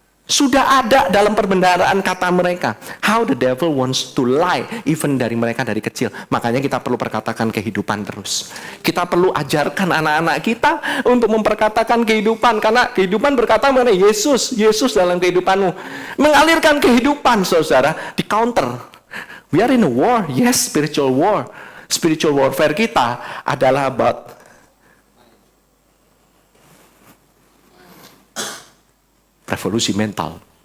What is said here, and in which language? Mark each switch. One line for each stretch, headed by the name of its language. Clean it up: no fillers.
Indonesian: Sudah ada dalam perbendaharaan kata mereka.
English: How the devil wants to lie, even
Indonesian: dari mereka dari kecil. Makanya kita perlu perkatakan kehidupan terus. Kita perlu ajarkan anak-anak kita untuk memperkatakan kehidupan. Karena kehidupan berkata mengenai Yesus dalam kehidupanmu. Mengalirkan kehidupan, saudara, di counter.
English: We are in a war, yes, spiritual war. Spiritual warfare
Indonesian: kita adalah
English: about
Indonesian: revolusi mental.